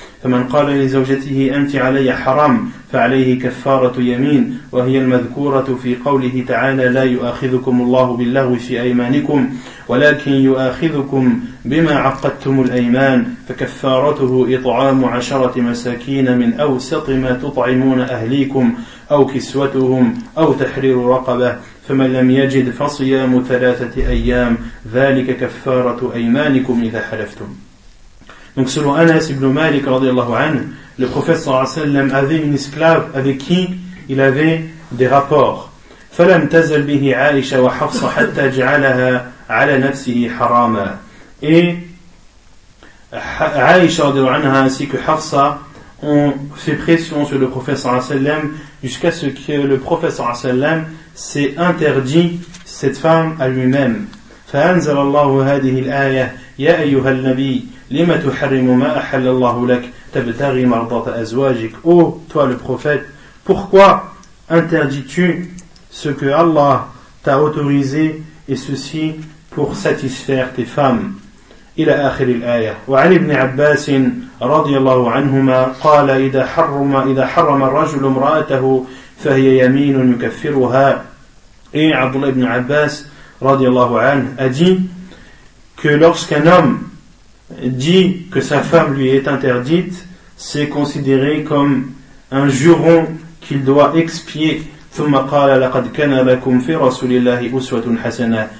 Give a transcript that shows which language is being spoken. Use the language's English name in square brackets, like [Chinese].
[Arabic] فمن قال لزوجته أنت علي حرام فعليه كفارة يمين وهي المذكورة في قوله تعالى لا يؤاخذكم الله باللغو في أيمانكم ولكن يؤاخذكم بما عقدتم الأيمان فكفارته إطعام 10 مساكين من أوسط ما تطعمون أهليكم أو كسوتهم أو تحرير رقبة فمن لم يجد فصيام 3 أيام ذلك كفارة أيمانكم إذا حلفتم. [French] Donc selon Anas ibn Malik radiallahu anhu, le prophète sallallahu alayhi wa sallam avait une esclave avec qui il avait des rapports. [Arabic] فَلَمْ تَزَلْ بِهِ عَائِشَ وَحَفْصَ حَتَّى جَعَلَهَا عَلَى نَفْسِهِ حَرَامًا. [French] Et Aïcha radiallahu anha ainsi que Hafsa ont fait pression sur le prophète sallallahu alayhi wa sallam jusqu'à ce que le prophète sallallahu alayhi wa sallam s'est interdit cette femme à lui-même. [Arabic] فَأَنْزَلَ اللَّهُ هَذِهِ الْآيَةِ يَا أَيُّهَا النَّبِي لما تحرم ما أحل الله لك تبتغي مرضاة أزواجك. [French] Oh, toi le prophète, pourquoi interdis-tu ce que Allah t'a autorisé et ceci pour satisfaire tes femmes? [Arabic] إلى آخر الآية. وعن ابن عباس رضي الله عنهما قال إذا حرم الرجل امرأته فهي يمين يكفرها. [French] Et Abdullah ibn Abbas [Arabic] رضي الله عنه [French] a dit que lorsqu'un homme dit que sa femme lui est interdite, c'est considéré comme un juron qu'il doit expier. [Arabic] ثُمَّ قَالَ لَقَدْ كَنَا لَكُمْ فِي رَسُولِ اللَّهِ أُسْوَةٌ حَسَنَةٌ.